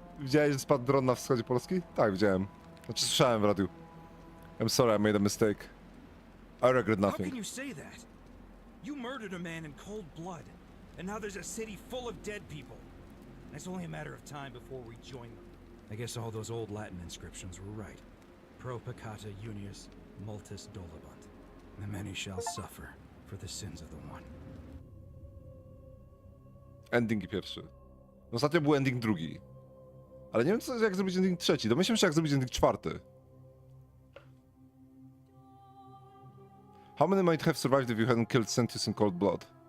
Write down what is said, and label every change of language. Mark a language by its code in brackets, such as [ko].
[pl] Widziałeś, że spadł dron na wschodzie Polski? Tak, widziałem. Znaczy, słyszałem w radiu. [en] I'm sorry, I made a mistake. I regret How can nothing. you say that? You murdered a man in cold blood, and now there's a city full of dead people. It's only a matter of time before we join them. I guess all those old Latin inscriptions were right. [la] Pro peccata unius multis dolabant. [en] The many shall suffer for the sins of the one. [pl] Ending pierwszy. No, ostatnio był ending drugi. Ale nie wiem, jak zrobić ending trzeci. Domyślam się, jak zrobić ending czwarty. [en] How many might have survived if you hadn't killed Sentius in cold blood?